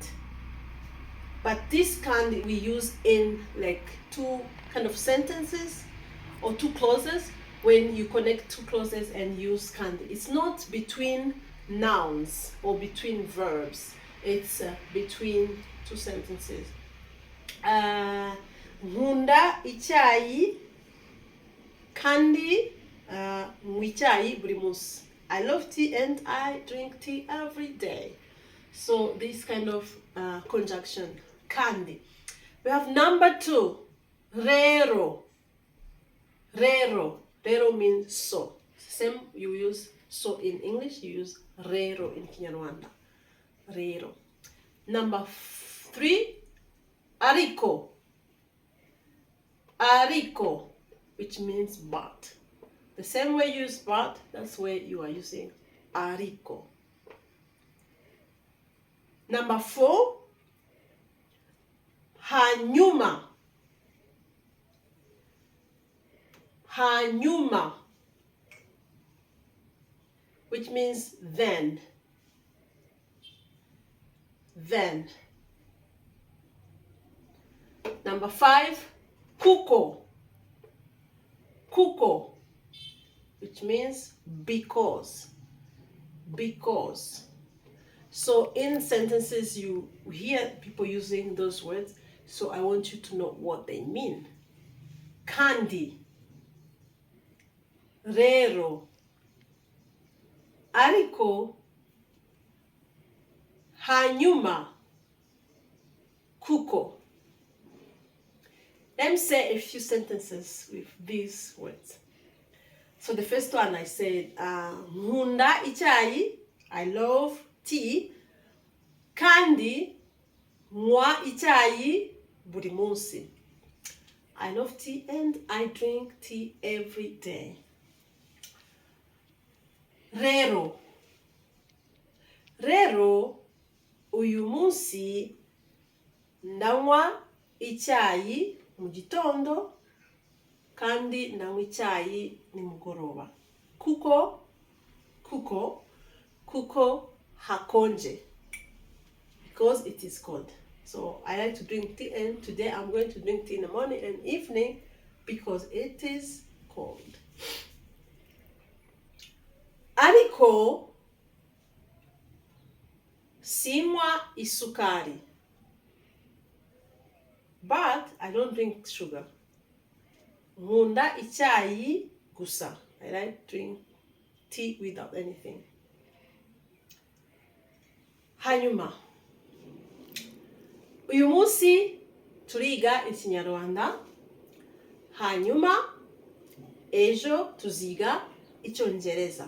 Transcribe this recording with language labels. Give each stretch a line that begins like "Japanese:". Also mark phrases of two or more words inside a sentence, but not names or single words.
English: But this Kandi we use in like 2 kind of sentences or 2 clauses. When you connect 2 clauses and use Kandi, it's not between nouns or between verbs. It's between 2 sentences.
Kinyarwanda: Nkunda icyayi kandi nywa icyayi buri munsi.
English: I love tea and I drink tea every day. So this kind of conjunction, kandi. We have number 2,
Kinyarwanda: rero.
English: Rero. Rero means so. Same, you use so in English, you use rero in Kinyarwanda. Rero. Number 3, ariko.
Kinyarwanda: Ariko,
English: which means but. The same way you use but, that's where you are using ariko. Number 4, hanyuma.
Kinyarwanda: Hanyuma,
English: which means then. Then. Number 5,
Kinyarwanda: kuko. Kuko,
English: which means because. Because. So in sentences you hear people using those words, so I want you to know what they mean.
Kinyarwanda: Kandi, rero, ariko, hanyuma, kuko.
English: Let me say a few sentences with these words. So the first one I said,
Kinyarwanda: nkunda icyayi,
English: I love tea.
Kinyarwanda: Kandi, nywa icyayi buri munsi.
English: I love tea and I drink tea every day.
Kinyarwanda: Rero. Rero, uyu munsi ndanywa icyayi mu gitondo kandi ndanywa icyayi nimugoroba. Kuko hakonje,
English: because it is cold. So I like to drink tea, and today I'm going to drink tea in the morning and evening because it is cold.
Kinyarwanda: Ariko, sinywa isukari.
English: But I don't drink sugar.
Kinyarwanda: Nkunda icyayi gusa.
English: I like to drink tea without anything.
Kinyarwanda: Hanyuma. Uyu munsi turiga Ikinyarwanda. Hanyuma ejo tuziga Icyongereza.